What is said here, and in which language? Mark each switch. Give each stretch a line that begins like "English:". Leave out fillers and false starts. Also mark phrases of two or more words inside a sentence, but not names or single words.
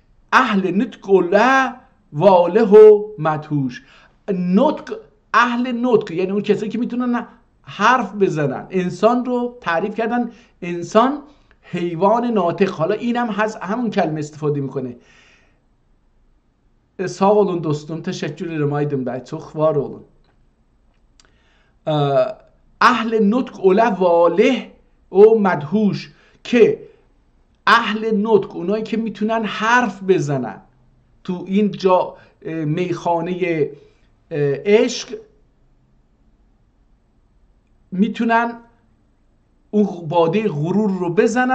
Persian: اهل نطق له واله و مدهوش. نطق، اهل نطق یعنی اون کسایی که میتونن حرف بزنن. انسان رو تعریف کردن انسان حیوان ناطق. حالا اینم همون کلمه استفاده میکنه.
Turkish: Sağ olun dostum, teşekkür ederim Aydın Bey, çok var olun.
Persian: اهل نطق اوله واله او مدهوش، که اهل نطق اونایی که میتونن حرف بزنن تو این جا میخانه عشق، میتونن اون باده غرور رو بزنن.